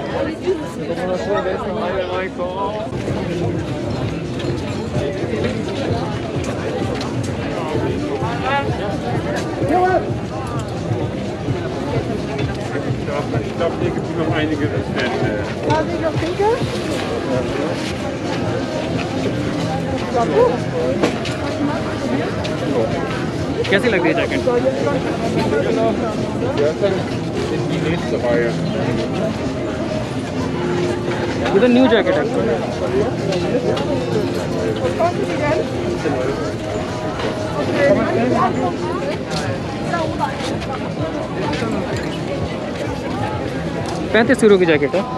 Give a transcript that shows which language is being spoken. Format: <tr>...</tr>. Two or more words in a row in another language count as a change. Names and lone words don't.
<de>Ich glaube, hier gibt es noch einige Stände.</de> <hi>कैसी लग रही है जैकेट?</hi> <de>Die nächste Reihe.</de> <hi>ये तो</hi> <en>new jacket</en> <hi>है। €35 की जैकेट है।</hi>